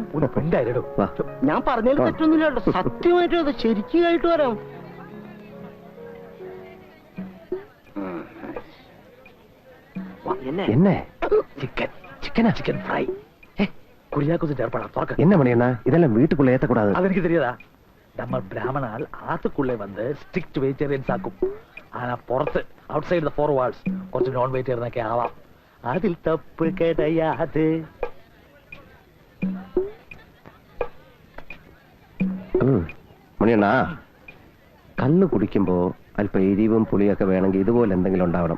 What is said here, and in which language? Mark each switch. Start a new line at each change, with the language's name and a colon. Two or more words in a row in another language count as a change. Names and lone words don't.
Malayalam: ഞാൻ പറഞ്ഞാൽ തെറ്റൊന്നുമില്ല കേട്ടോ, സത്യമായിട്ടും അത് ശരിക്കായിട്ട് വരാം. ചിക്കൻ ഫ്രൈ കുര്യാക്കോസിന്റെ ഏർപ്പാടാ.
Tamil: என்ன மணியண்ணா, இதெல்லாம் வீட்டுக்குள்ள ஏத்தக்கூடாது.
Malayalam: അതെനിക്ക് தெரியாதா? നമ്മൾ
Tamil: பிராமணாள் ஆத்துக்குள்ளே
Malayalam: വന്ന്
English: strict vegetarians
Malayalam: ആക്കും. ആനാ പുറത്ത്
English: outside the 4 walls
Malayalam: കുറച്ച്
English: non vegetarian
Malayalam: ഒക്കെ ആവാം.
Tamil: அதில் தப்பு கிடையாது.
Malayalam: മണിയണ്ണാ, കള്ള് കുടിക്കുമ്പോ അല്പം എരിവും പുളിയൊക്കെ വേണമെങ്കിൽ ഇതുപോലെ എന്തെങ്കിലും ഉണ്ടാവണം.